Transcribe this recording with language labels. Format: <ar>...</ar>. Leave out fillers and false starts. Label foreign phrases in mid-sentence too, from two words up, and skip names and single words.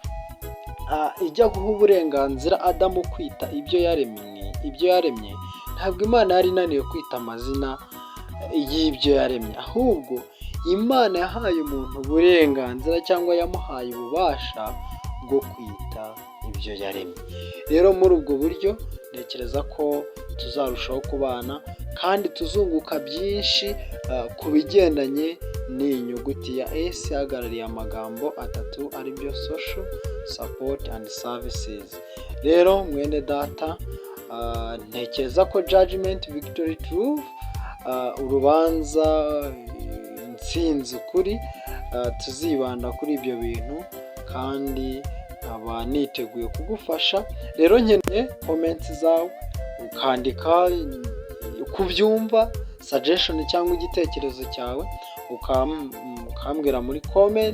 <rw>ijya guha uburenganzira Adamu kwita ibyo yaremye, ntabwo Imana yari inaniwe kwita amazina y'ibyo yaremye, ahubwo Imana yahaye umuntu uburenganzira cyangwa yamuhaye ububasha bwo kwita ibyo yaremye. Rero muri ubwo buryo ntekereza ko tuzarushaho kubana kandi tuzunguka byinshi ku bigendanye n'iyi nyuguti ya S ihagarariye amagambo atatu aribyo</rw> <en>social, support and services.</en> <rw>Rero mwene data, ntekereza ko</rw> <en>judgment, victory, truth,</en> <rw>urubanza, intsinzi, ukuri, tuzibanda kuri ibyo bintu kandi nkaba niteguye kugufasha. Rero nkeneye comments zawe, ukandika uko ubyumva, suggestion cyangwa igitekerezo cyawe ukambwira muri comment.</rw>